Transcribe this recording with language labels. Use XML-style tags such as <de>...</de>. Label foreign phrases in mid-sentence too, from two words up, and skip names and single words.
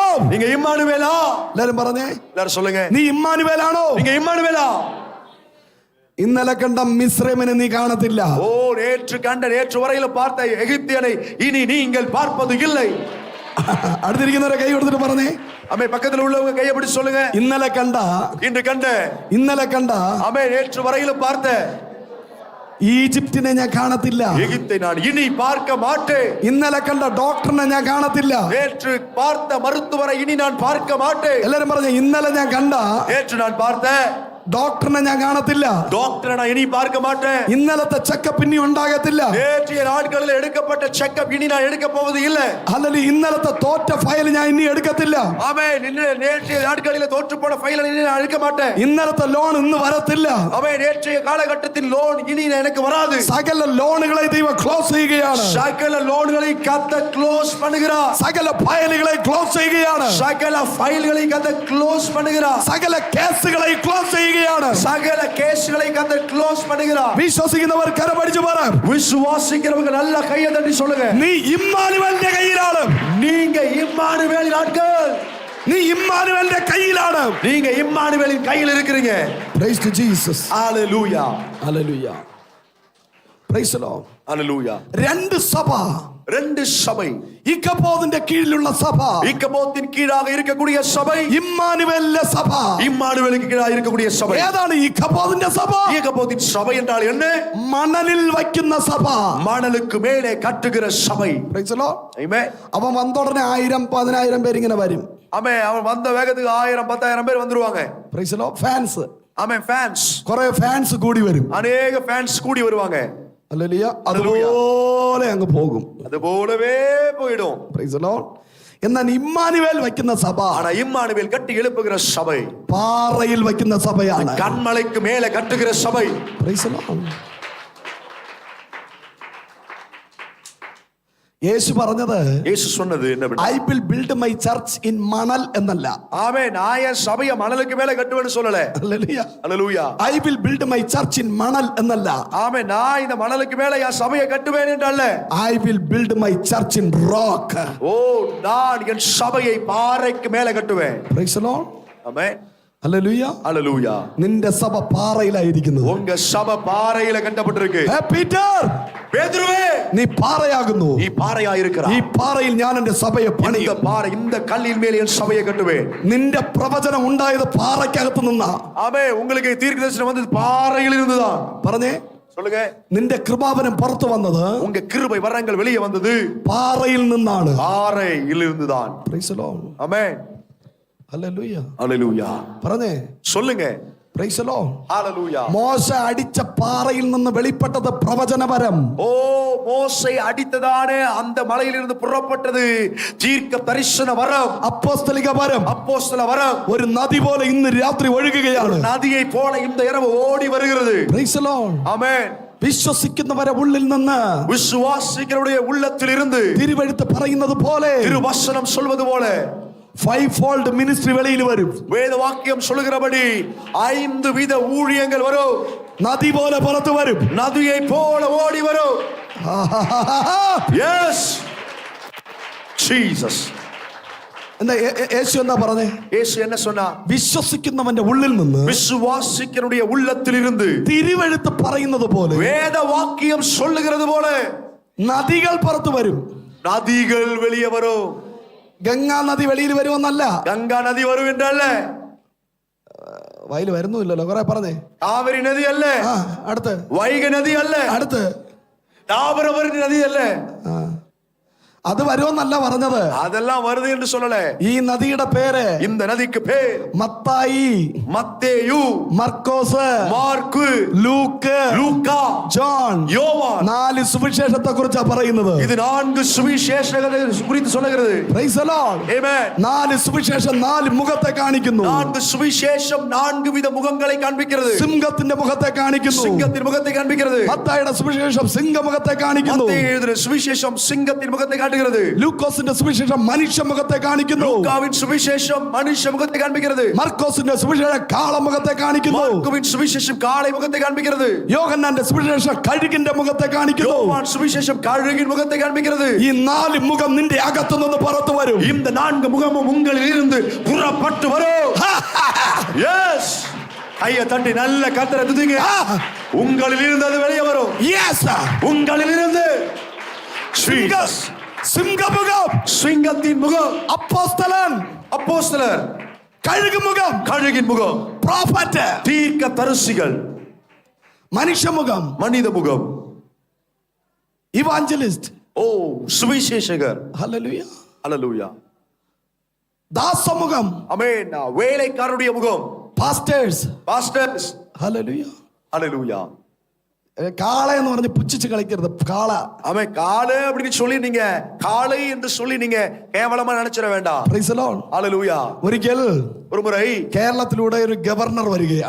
<ta>நீங்க இம்மானுவேலா?</ta> <ml>എല്ലാരും പറഞ്ഞേ,</ml> <ta>எல்லாரும் சொல்லுங்க,</ta> <ml>നീ ഇമ്മാനുവേലാണോ?</ml> <ta>நீங்க இம்மானுவேலா?</ta> <ml>ഇന്നലെ കണ്ട മിസ്രൈമിനെ നീ കാണത്തില്ല.</ml> <ta>ஓ, நேற்று வரையில பார்த்த எகிப்தியனை இனி நீங்கள் பார்ப்பது இல்லை.</ta> <ml>അടുത്തിരിക്കുന്നവരെ കൈ കൊടുത്തിട്ട് പറഞ്ഞേ,</ml> <ta>அமே பக்கத்துல உள்ளவங்க கையை பிடிச்சு சொல்லுங்க,</ta> <ml>ഇന്നലെ കണ്ട,</ml> <ta>இன்று கண்ட அமே நேற்று வரையில பார்த்த</ta> <ml>ഈജിപ്തിനെ ഞാൻ കാണത്തില്ല.</ml> <ta>எகிப்தை நான் இனி பார்க்க மாட்டேன்.</ta> <ml>ഇന്നലെ കണ്ട ഡോക്ടറിനെ ഞാൻ കാണത്തില്ല.</ml> <ta>நேற்று பார்த்த மருத்துவரை இனி நான் பார்க்க மாட்டேன்.</ta> <ml>എല്ലാരും പറഞ്ഞേ, ഇന്നലെ ഞാൻ കണ്ട</ml> <ta>நேற்று நான் பார்த்த</ta> <ml>ഡോക്ടറിനെ ഞാൻ കാണത്തില്ല.</ml> <ta>டாக்டரை நான் இனி பார்க்க மாட்டேன்.</ta> <ml>ഇന്നലത്തെ ചെക്കപ്പ് ഇനി ഉണ്ടാകത്തില്ല.</ml> <ta>நேற்றைய நாட்களில் எடுக்கப்பட்ட செக்கப் இனி நான் எடுக்க போவது இல்லை.</ta> <ml>അല്ലെങ്കിൽ ഇന്നലത്തെ തോറ്റ ഫയൽ ഞാൻ ഇനി എടുക്കത്തില്ല.</ml> <ta>ஆமென். நேற்றைய நாட்களில் தோற்று போன ஃபைலை இனி நான் எடுக்க மாட்டேன்.</ta> <ml>ഇന്നലത്തെ ലോൺ ഇന്ന് വരത്തില്ല.</ml> <ta>ஆமென். நேற்றைய காலகட்டத்தின் லோன் இனி எனக்கு வராது.</ta> <ml>സകല ലോണുകളെ ദൈവം ക്ലോസ് ചെയ്യുകയാണ്.</ml> <ta>சகல லோன்களை கத்த க்ளோஸ் பண்ணுகிறார்.</ta> <ml>സകല ഫയലുകളെ ക്ലോസ് ചെയ്യുകയാണ്.</ml> <ta>சகல ஃபைல்களை கத்த க்ளோஸ் பண்ணுகிறார்.</ta> <ml>സകല കേസുകളെ ക്ലോസ് ചെയ്യുകയാണ്.</ml> <ta>சகல கேஸ்களை கத்த க்ளோஸ் பண்ணுகிறார்.</ta> <ml>വിശ്വസിക്കുന്നവർ കരമടിച്ചു പറ,</ml> <ta>விசுவாசிக்கிறவங்க நல்ல கையை தட்டி சொல்லுங்க,</ta> <ml>നീ ഇമ്മാനുവേലിന്റെ കയ്യിലാണ്.</ml> <ta>நீங்க இம்மானுவேலின் ஆட்கள்.</ta> <ml>നീ ഇമ്മാനുവേലിന്റെ കയ്യിലാണ്.</ml> <ta>நீங்க இம்மானுவேலின் கையில் இருக்கிறீங்க.</ta> <en>Praise to Jesus.</en> <ta>ஹalleluya.</ta> <en>Hallelujah. Praise the Lord.</en> <ta>ஹalleluya.</ta> <ml>രണ്ട് സഭ,</ml> <ta>ரெண்டு சபை,</ta> <ml>ഇക്കബോദിന്റെ കീഴിലുള്ള സഭ,</ml> <ta>இக்கபோத்தின் கீழாக இருக்கக்கூடிய சபை,</ta> <ml>ഇമ്മാനുവേലിന്റെ സഭ.</ml> <ta>இம்மானுவேலுக்கு கீழாக இருக்கக்கூடிய சபை.</ta> <ml>ഏതാണ് ഇക്കബോദിന്റെ സഭ?</ml> <ta>இக்கபோத்தின் சபை என்றால் என்ன?</ta> <ml>മണലിൽ വയ്ക്കുന്ന സഭ,</ml> <ta>மணலுக்கு மேலே கட்டுகிற சபை.</ta> <en>Praise the Lord.</en> <ta>ஆமென்.</ta> <ml>അവൻ വന്നോടനെ 1000-10,000 പേരിങ്ങനെ വരും.</ml> <ta>ஆமென். அவன் வந்த வேகத்துக்கு 1000-10,000 பேர் வந்துருவாங்க.</ta> <en>Praise the Lord.</en> <ml>ഫാൻസ്,</ml> <ta>ஆமென். ஃபேன்ஸ்,</ta> <ml>കുറെ ഫാൻസ് കൂടി വരും.</ml> <ta>அநேக ஃபேன்ஸ் கூடி வருவாங்க.</ta> <ml>ഹല്ലേലൂയ. അതുപോലെ അങ്ങ് പോകും.</ml> <ta>அது போலவே போயிடும்.</ta> <en>Praise the Lord.</en> <ml>എന്നാൽ ഇമ്മാനുവേൽ വയ്ക്കുന്ന സഭ</ml> <ta>ஆனா இம்மானுவேல் கட்டி எழுப்புகிற சபை,</ta> <ml>പാറയിൽ വയ്ക്കുന്ന സഭയാണ്.</ml> <ta>கண்மலைக்கு மேலே கட்டுகிற சபை.</ta> <en>Praise the Lord.</en> <ml>യേശു പറഞ്ഞത്,</ml> <ta>இயேசு சொன்னது என்ன?</ta> <en>I will build my church in</en> <ml>മണൽ എന്നല്ല.</ml> <ta>ஆமென். நான் என் சபையை மணலுக்கு மேலே கட்டுவேன்னு சொல்லல.</ta> <ml>ഹല്ലേലൂയ.</ml> <ta>ஹalleluya.</ta> <en>I will build my church in</en> <ml>മണൽ എന്നല്ല.</ml> <ta>ஆமென். நான் இந்த மணலுக்கு மேலே என் சபையை கட்டுவேன் என்றல்ல.</ta> <en>I will build my church in rock.</en> <ta>ஓ, நான் என் சபையை பாறைக்கு மேலே கட்டுவேன்.</ta> <en>Praise the Lord.</en> <ta>ஆமென்.</ta> <ml>ഹല്ലേലൂയ.</ml> <ta>ஹalleluya.</ta> <ml>നിന്റെ സഭ പാറയിലായിരിക്കുന്നത്.</ml> <ta>உங்க சபை பாறையில கட்டப்பட்டிருக்கு.</ta> <ml>ഹേ പീറ്റർ,</ml> <ta>பேதுருவே,</ta> <ml>നീ പാറയാകുന്നു.</ml> <ta>நீ பாறையா இருக்கிறாய்.</ta> <ml>ഈ പാറയിൽ ഞാൻ എന്റെ സഭയെ</ml> <ta>இந்த</ta> <ml>പണിയും.</ml> <ta>பாறை, இந்த கல்லின் மேல் என் சபையை கட்டுவேன்.</ta> <ml>നിന്റെ പ്രവചനം ഉണ്ടായത് പാറയ്ക്കകത്ത് നിന്നാ.</ml> <ta>ஆமென். உங்களுக்கு தீர்க்கதரிசனம் வந்தது பாறையில் இருந்துதான்.</ta> <ml>പറഞ്ഞേ,</ml> <ta>சொல்லுங்க.</ta> <ml>നിന്റെ കൃപാവനം പുറത്തു വന്നത്</ml> <ta>உங்க கிருபை வரங்கள் வெளியே வந்தது</ta> <ml>പാറയിൽ നിന്നാണ്.</ml> <ta>பாறையில் இருந்துதான்.</ta> <en>Praise the Lord.</en> <ta>ஆமென்.</ta> <ml>ഹല്ലേലൂയ.</ml> <ta>ஹalleluya.</ta> <ml>പറഞ്ഞേ,</ml> <ta>சொல்லுங்க.</ta> <en>Praise the Lord. Hallelujah.</en> <ml>മോശ അടിച്ച പാറയിൽ നിന്ന് വെളിപ്പെട്ടത് പ്രവചനപരം.</ml> <ta>ஓ மோசே அடித்ததானே அந்த மலையிலிருந்து புறப்பட்டது தீர்க்க தரிசன வரம்,</ta> <ml>അപ്പോസ്തലിക വരം.</ml> <ta>அப்போஸ்தல வரம்.</ta> <ml>ഒരു നദി പോലെ ഇന്ന് രാത്രി ഒഴുകുകയാണ്.</ml> <ta>நதியை போல இந்த இரவு ஓடி வருகிறது.</ta> <en>Praise the Lord.</en> <ta>ஆமென்.</ta> <ml>വിശ്വസിക്കുന്നവരെ ഉള്ളിൽ നിന്ന്</ml> <ta>விசுவாசிகளுடைய உள்ளத்தில் இருந்து</ta> <ml>തിരുവെഴുത്ത് പറയുന്നത് പോലെ</ml> <ta>திருவசனம் சொல்வது போல</ta> <en>five fold ministry</en> <ml>വെളിയിൽ വരും.</ml> <ta>வேத வாக்கியம் சொல்லுகிறபடி 5 வித ஊழியங்கள் வரும்.</ta> <ml>നദി പോലെ പുറത്തു വരും.</ml> <ta>நதியை போல ஓடி வரும்.</ta> <en>Yes. Jesus.</en> <ml>എന്താ യേശു എന്താ പറഞ്ഞേ?</ml> <ta>യേശു என்ன சொன்னா?</ta> <ml>വിശ്വസിക്കുന്നവന്റെ ഉള്ളിൽ നിന്ന്</ml> <ta>விசுவாசிகளுடைய உள்ளத்தில் இருந்து</ta> <ml>തിരുവെഴുത്ത് പറയുന്നത് പോലെ</ml> <ta>வேத வாக்கியம் சொல்லுகிறது போல</ta> <ml>നദികൾ പുറത്തു വരും.</ml> <ta>நதிகள் வெளியே வரும்.</ta> <ml>ഗംഗാ നദി വെളിയിൽ വരുമെന്നല്ല,</ml> <ta>கங்கா நதி வரும் என்றல்ல,</ta> <ml>വയൽ വരുന്നുമില്ലല്ലോ, കുറെ പറഞ്ഞേ.</ml> <ta>காவிரி நதி அல்ல,</ta> <ml>അടുത്ത്</ml> <ta>வைகை நதி அல்ல,</ta> <ml>അടുത്ത്</ml> <ta>தாமிரபரணி நதி அல்ல.</ta> <ml>അത് വരുമെന്നല്ല പറഞ്ഞത്.</ml> <ta>அதெல்லாம் வருது என்று சொல்லல.</ta> <ml>ഈ നദിയുടെ പേര്,</ml> <ta>இந்த நதிக்கு பேர்</ta> <ml>മത്തായി,</ml> <ta>மத்தேயு,</ta> <ml>മർക്കോസ്,</ml> <ta>மார்க்கு,</ta> <ml>ലൂക്ക്,</ml> <ta>லூக்கா,</ta> <ml>ജോൺ.</ml> <ta>யோவான்.</ta> <ml>4 സുവിശേഷത്തെ കുറിച്ചാ പറയുന്നത്.</ml> <ta>இது 4 சுவிசேஷங்களை குறித்து சொல்லுகிறது.</ta> <en>Praise the Lord. Amen.</en> <ml>4 സുവിശേഷം 4 മുഖത്തെ കാണിക്കുന്നു.</ml> <ta>4 சுவிசேஷம் 4 வித முகங்களை காண்பிக்கிறது.</ta> <ml>സിംഹത്തിന്റെ മുഖത്തെ കാണിക്കുന്നു.</ml> <ta>சிங்கத்தின் முகத்தை காண்பிக்கிறது.</ta> <ml>മത്തായിയുടെ സുവിശേഷം സിംഹമുഖത്തെ കാണിക്കുന്നു.</ml> <ta>மத்தேயு எழுதின சுவிசேஷம் சிங்கத்தின் முகத்தை காட்டுகிறது.</ta> <ml>ലൂക്കോസിന്റെ സുവിശേഷം മനുഷ്യ മുഖത്തെ കാണിക്കുന്നു.</ml> <ta>லூக்காவின் சுவிசேஷம் மனுஷ முகத்தை காண்பிக்கிறது.</ta> <ml>മർക്കോസിന്റെ സുവിശേഷം കാളമുഖത്തെ കാണിക്കുന്നു.</ml> <ta>மார்க்குவின் சுவிசேஷம் காளை முகத்தை காண்பிக்கிறது.</ta> <ml>യോഹന്നാന്റെ സുവിശേഷം കഴുകിന്റെ മുഖത്തെ കാണിക്കുന്നു.</ml> <ta>யோவான் சுவிசேஷம் கழுகின் முகத்தை காண்பிக்கிறது.</ta> <ml>ഈ 4 മുഖം നിന്റെ അകത്തു നിന്ന് പുറത്തു വരും.</ml> <ta>இந்த 4 முகமும் உங்களில் இருந்து புறப்பட்டு வரும். எஸ். ஐயா தட்டி நல்ல கர்த்தரை துதிங்க. உங்களில் இருந்து அது வெளியே வரும்.</ta> <en>Yes.</en> <ta>உங்களில் இருந்து</ta> <ml>സിംഹമുഖം,</ml> <ta>சிங்கத்தின் முகம்,</ta> <ml>അപ്പോസ്തലൻ,</ml> <ta>அப்போஸ்தலர்,</ta> <ml>കഴുകു മുഖം,</ml> <ta>கழுகின் முகம்,</ta> <ml>പ്രോഫറ്റ്,</ml> <ta>தீர்க்க தரிசிகள்,</ta> <ml>മനുഷ്യമുഖം,</ml> <ta>மனித முகம்,</ta> <ml>ഇവാഞ്ചലിസ്റ്റ്,</ml> <ta>ஓ சுவிசேஷகர்.</ta> <ml>ഹല്ലേലൂയ,</ml> <ta>ஹல்லேலூயா.</ta> <ml>ദാസമുഖം,</ml> <ta>ஆமென். வேலைக்காரருடைய முகம்,</ta> <ml>പാസ്റ്റേഴ്സ്,</ml> <ta>பாஸ்டர்ஸ்.</ta> <ml>ഹല്ലേലൂയ.</ml> <ta>ஹல்லேலூயா.</ta> <ml>കാള എന്ന് പറഞ്ഞ് പുച്ഛിച്ച് കളിക്കരുത്. കാള,</ml> <ta>அவன் காளை அப்படின்னு சொல்லி நீங்க காளை என்று சொல்லி நீங்க கேவலமா நினைச்சிட வேண்டாம்.</ta> <en>Praise the Lord.</en> <ta>ஹல்லேலூயா.</ta> <ml>ഒരിക്കൽ</ml> <ta>ஒரு முறை</ta> <ml>കേരളത്തിലൂടെ ഒരു ഗവർണർ വരികയാണ്.</ml>